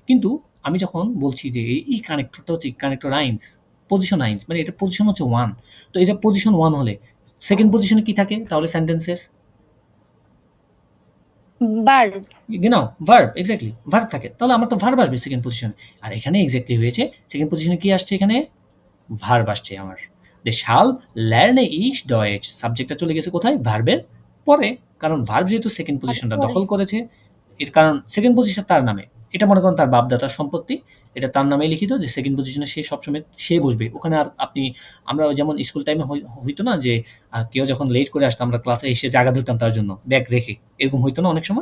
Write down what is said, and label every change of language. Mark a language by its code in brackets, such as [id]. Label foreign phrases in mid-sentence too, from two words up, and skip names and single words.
[bn] কিন্তু আমি যখন বলছি যে এই কানেক্টরটা হচ্ছে [de] Konnektor eins Position eins, [bn] মানে এটা পজিশন হচ্ছে 1। তো এই যে পজিশন 1 হলে সেকেন্ড পজিশনে কি থাকে তাহলে সেন্টেন্সের? ভার্ব। genau ভার্ব, এক্স্যাক্টলি ভার্ব থাকে। তাহলে আমার তো ভার্ব আসবে সেকেন্ড পজিশনে। আর এখানে এক্স্যাক্টলি হয়েছে সেকেন্ড পজিশনে কি আসছে, এখানে ভার্ব আসছে আমার। [de] deshalb lerne ich Deutsch, [bn] সাবজেক্টটা চলে গেছে কোথায়? ভার্বের পরে, কারণ ভার্ব যেহেতু সেকেন্ড পজিশনটা দখল করেছে, এর কারণ সেকেন্ড পজিশন তার নামে, এটা মনে করেন তার বাপদাদার সম্পত্তি, এটা তার নামে লিখিত, যে সেকেন্ড পজিশনে সে সবসময় সে বসবে ওখানে। আর আপনি আমরা যেমন স্কুল টাইমে হইতো না যে কেউ যখন লেট করে আসতো আমরা ক্লাসে এসে জায়গা ধরতাম তার জন্য ব্যাগ রেখে, এরকম হইতো না অনেক সময়?